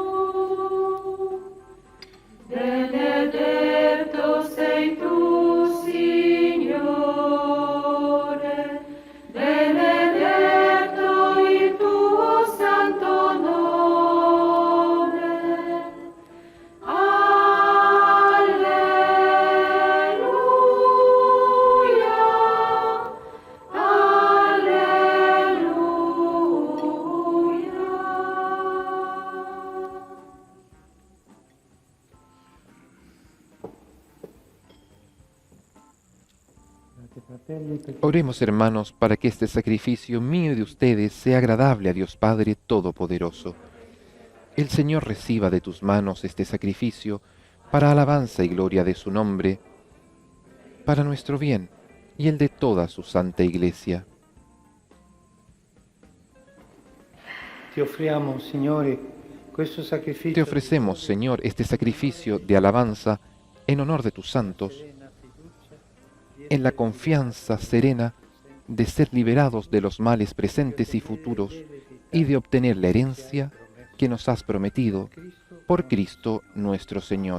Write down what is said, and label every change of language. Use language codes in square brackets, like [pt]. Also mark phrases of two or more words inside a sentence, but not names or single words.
[it] Benedetto sei tu, Signore, benedetto il tuo santo nome. Alleluia, alleluia. [es] Oremos, hermanos, para que este sacrificio mío y de ustedes sea agradable a Dios Padre Todopoderoso. El Señor reciba de tus manos este sacrificio para alabanza y gloria de su nombre, para nuestro bien y el de toda su santa Iglesia. [it] Ti offriamo, Signore, questo sacrificio. [es] Te ofrecemos, Señor, este sacrificio de alabanza en honor de tus santos, en la confianza serena de ser liberados de los males presentes y futuros y de obtener la herencia que nos has prometido por Cristo nuestro Señor.